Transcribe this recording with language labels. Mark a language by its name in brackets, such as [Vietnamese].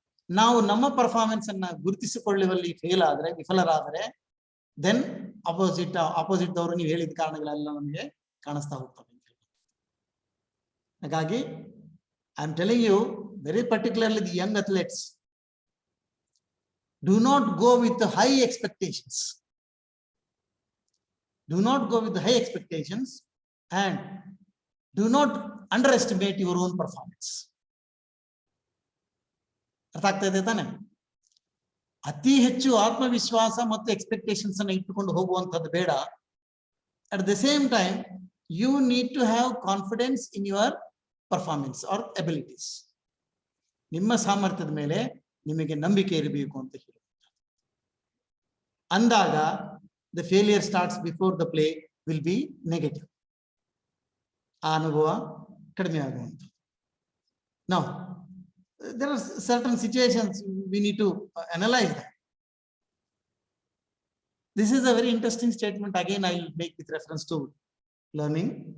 [Kannada] ನಾವು ನಮ್ಮ ಪರ್ಫಾರ್ಮೆನ್ಸ್ ಅನ್ನ ಗುರುತಿಸಿಕೊಳ್ಳುವಲ್ಲಿ ವಿಫಲರಾದರೆ [English] then opposite [Kannada] ದವರು ನೀವು ಹೇಳಿದ ಕಾರಣಗಳೆಲ್ಲ ನಮಗೆ ಕಾಣಿಸ್ತಾ ಹೋಗ್ತವೆ. ಹಾಗಾಗಿ [English] I am telling you very particularly the young athletes, do not go with the high expectations. Do not go with the high expectations and do not underestimate your own performance. [Kannada] ಅರ್ಥ ಆಗ್ತಾ ಇದೆ ತಾನೆ? ಅತಿ ಹೆಚ್ಚು ಆತ್ಮವಿಶ್ವಾಸ ಮತ್ತು ಎಕ್ಸ್ಪೆಕ್ಟೇಷನ್ಸ್ ಅನ್ನು ಇಟ್ಟುಕೊಂಡು ಹೋಗುವಂಥದ್ದು ಬೇಡ. [English] At the same time you need to have confidence in your performance or abilities. [Kannada] ನಿಮ್ಮ ಸಾಮರ್ಥ್ಯದ ಮೇಲೆ ನಿಮಗೆ ನಂಬಿಕೆ ಇರಬೇಕು ಅಂತ ಹೇಳಿ ಅಂದಾಗ [English] The failure starts before the play will be negative. [Kannada] ಆ ಅನುಭವ ಕಡಿಮೆ ಆಗುವಂಥದ್ದು. ನಾವು [English] there are certain situations we need to analyze that. This is a very interesting statement. Again, I will make with reference to learning.